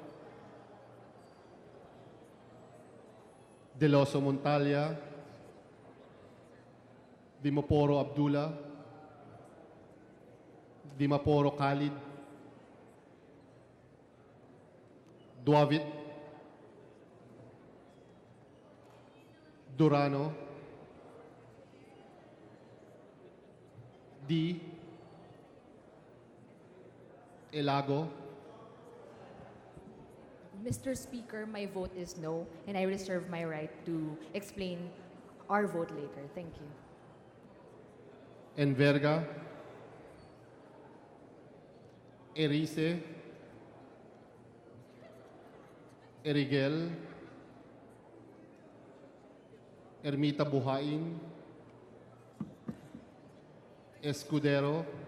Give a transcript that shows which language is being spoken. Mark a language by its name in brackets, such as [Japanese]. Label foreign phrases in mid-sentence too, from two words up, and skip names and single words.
[English] Del Oso Montalia, Dimaporo Abdullah, Dimaporo Khalid, Duavit, Durano, D, Elago, Mr. Speaker, my vote is no, and I reserve my right to explain our vote later. Thank you. Enverga, Erice, Erigel, Ermita Buhain, Escudero,